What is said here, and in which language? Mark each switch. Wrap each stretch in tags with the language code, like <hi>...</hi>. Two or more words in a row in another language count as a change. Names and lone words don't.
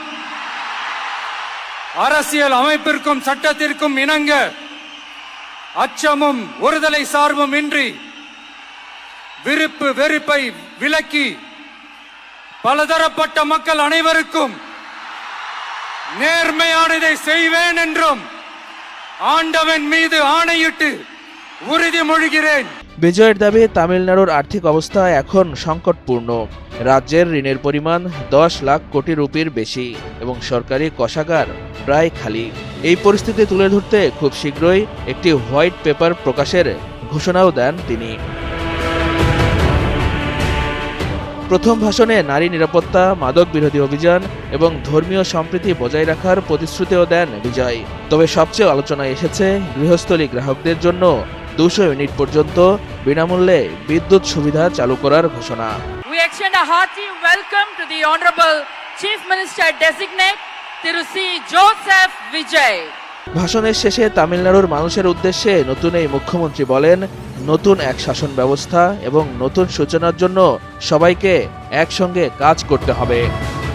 <ta>அரசியல் அமைப்பிற்கும் சட்டத்திற்கும் இணங்க அச்சமும் ஒருதலை சார்பும் இன்றி விருப்பு வெறுப்பை விலக்கி பலதரப்பட்ட மக்கள் அனைவருக்கும் நேர்மையானதை செய்வேன் என்றும் ஆண்டவன் மீது ஆணையிட்டு উறுதிমொழிகிறேன்।</ta> <bn>বিজয়ের দাবি, তামিলনাড়ুর আর্থিক অবস্থা এখন সংকটপূর্ণ। রাজ্যের ঋণের পরিমাণ 10 লাখ কোটি রুপির বেশি এবং সরকারি কোষাগার প্রায় খালি। এই পরিস্থিতি তুলে ধরতে খুব শীঘ্রই একটি</bn> <en>white paper</en> <bn>প্রকাশের ঘোষণাও দেন তিনি। প্রথম ভাষণে নারী নিরাপত্তা, মাদক বিরোধী অভিযান এবং ধর্মীয় সম্প্রীতি বজায় রাখার প্রতিশ্রুতিও দেন বিজয়। তবে সবচেয়ে আলোচনায় এসেছে গৃহস্থলী গ্রাহকদের জন্য 200 ইউনিট পর্যন্ত বিনামূল্যে বিদ্যুৎ সুবিধা চালু করার ঘোষণা।</bn> <en>We extend a hearty welcome to the Honorable Chief Minister Designate Thiru C. Joseph Vijay.</en> <bn>ভাষণের শেষে তামিলনাড়ুর মানুষের উদ্দেশ্যে নতুন এই মুখ্যমন্ত্রী বলেন, নতুন এক শাসন ব্যবস্থা এবং নতুন সূচনার জন্য সবাইকে একসঙ্গে কাজ করতে হবে।</bn>